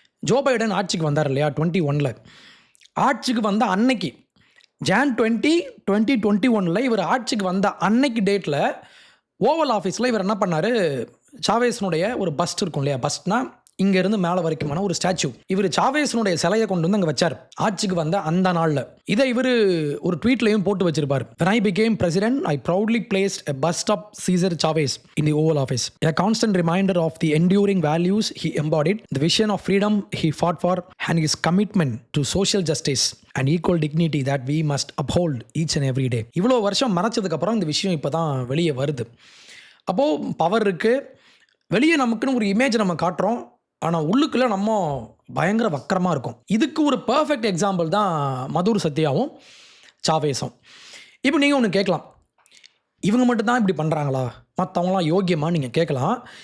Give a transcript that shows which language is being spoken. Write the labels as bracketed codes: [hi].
[ta] Joe Biden ஆட்சிக்கு வந்தார் இல்லையா 21 ஆட்சிக்கு வந்த அன்னைக்கு Jan 20, 2021 இவர் ஆட்சிக்கு வந்த அன்னைக்கு டேட்டில் ஓவல் ஆஃபீஸில் இவர் என்ன பண்ணார், சாவேஸ்னுடைய ஒரு பஸ்ட் இருக்கும் இல்லையா, பஸ்ட்னா இங்கேருந்து மேலே வரைக்குமான ஒரு ஸ்டாச்சு, இவர் சாவேஸ்னுடைய சிலையை கொண்டு வந்து அங்கே வச்சார் ஆட்சிக்கு வந்த அந்த நாளில். இதை இவர் ஒரு ட்வீட்லையும் போட்டு வச்சிருப்பார். [en] When I became president, I proudly placed a bust of Cesar Chavez in the Oval Office. A constant reminder of the enduring values he embodied, the vision of freedom he fought for, and his commitment to social justice and equal dignity that we must uphold each and every day. [ta] இவ்வளோ வருஷம் மறைச்சதுக்கப்புறம் இந்த விஷயம் இப்போ தான் வெளியே வருது. அப்போது power இருக்குது, வெளியே நமக்குன்னு ஒரு இமேஜ் நம்ம காட்டுறோம், ஆனால் உள்ளுக்குள்ளே நம்ம பயங்கர வக்கரமாக இருக்கும். இதுக்கு ஒரு பர்ஃபெக்ட் எக்ஸாம்பிள் தான் மதுர் சத்யாவும் சாவேஸும். இப்போ நீங்கள் ஒன்று கேட்கலாம், இவங்க மட்டும்தான் இப்படி பண்ணுறாங்களா, மற்றவங்களாம் யோக்கியமாக நீங்கள் கேட்கலாம்.